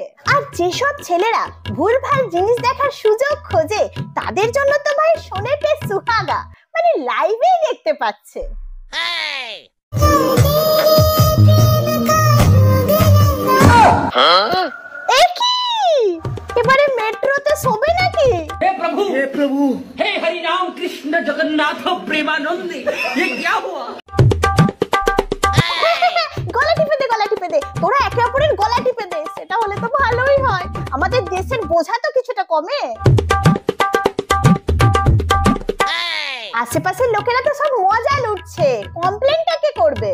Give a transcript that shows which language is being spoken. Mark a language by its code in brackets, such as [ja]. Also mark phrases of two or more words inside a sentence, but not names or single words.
[bn] আর যেসব ছেলেরা ভুলভাল জিনিস দেখার সুযোগ খোঁজে তাদের জন্য তো ভাই [hi] सोने पे सुहागा, [bn] মানে লাইভেই দেখতে পাচ্ছে। এবারে মেট্রোতে রাতে শোবে নাকি? [hi] हे प्रभु हे हरि राम कृष्ण जगन्नाथ प्रेमानंद ये क्या हुआ? [bn] গলা টিপে দে তোরা একে অপরের গলা টিপে দে, সেটা হলে তো ভালোই হয়, আমাদের দেশের বোঝা তো কিছুটা কমে। আশেপাশের লোকেরা তো সব মজা লুটছে, কমপ্লেনটা কে করবে?